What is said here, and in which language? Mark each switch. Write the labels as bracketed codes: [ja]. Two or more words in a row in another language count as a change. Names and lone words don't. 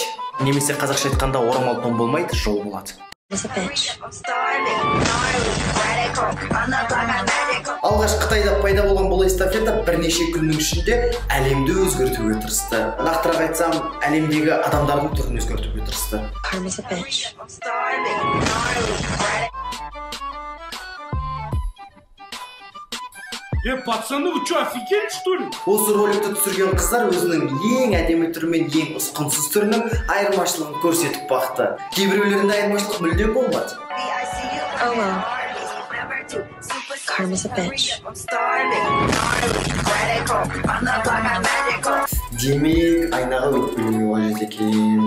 [kk] Немесе қазақша айтқанда орамал тон болмайды, жол болады. Алғаш Қытайда пайда болған бұл эстафета бірнеше күннің ішінде әлемді өзгертуге тырысты. Нақтырақ айтсам, әлемдегі адамдардың түрін өзгертуге тырысты. [ru] Пацаны, вы что, офигели, что ли? [kk] Осы роликті түсірген қыздар өзінің ең әдемі түрі мен ең ұсқынсыз түрінің айырмашылығын көрсетіп бақты. Кейбіреулерінде айырмашылық мүлдем болмады. Демек, айнаға өкпелеме қажет екен.